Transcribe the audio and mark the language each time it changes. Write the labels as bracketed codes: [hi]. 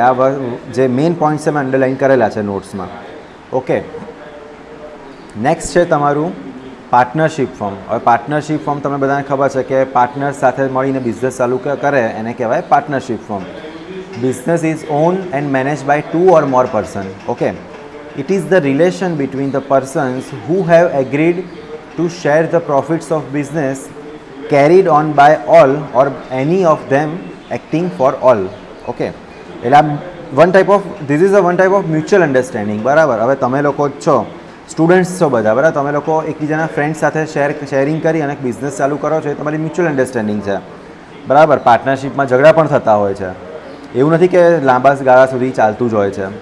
[gu] આ જે main point છે મેં અંડરલાઇન કરેલા છે નોટ્સમાં. ઓકે, નેક્સ્ટ છે તમારું પાર્ટનરશિપ ફોર્મ. હવે પાર્ટનરશિપ ફોર્મ તમને બધાને ખબર છે કે પાર્ટનર સાથે મળીને બિઝનેસ ચાલુ કરે એને કહેવાય partnership form. [en] Business is own and manage by 2 or more person. Okay, it is the relation between the persons who have agreed to share the profits of business carried on by all or any of them acting for all. Okay, [gu] એટલે [en] One type of this is a one type of mutual understanding, બરાબર. [gu] હવે તમે લોકો છો students છો બધા, બરાબર. તમે લોકો એકબીજાના ફ્રેન્ડ સાથે શેરિંગ કરી અને બિઝનેસ ચાલુ કરો છો, એ તમારી મ્યુચ્યુઅલ અન્ડરસ્ટેન્ડિંગ છે, બરાબર. પાર્ટનરશિપમાં ઝઘડા પણ થતા હોય છે. એવું નથી કે લાંબા ગાળા સુધી ચાલતું જ હોય છે.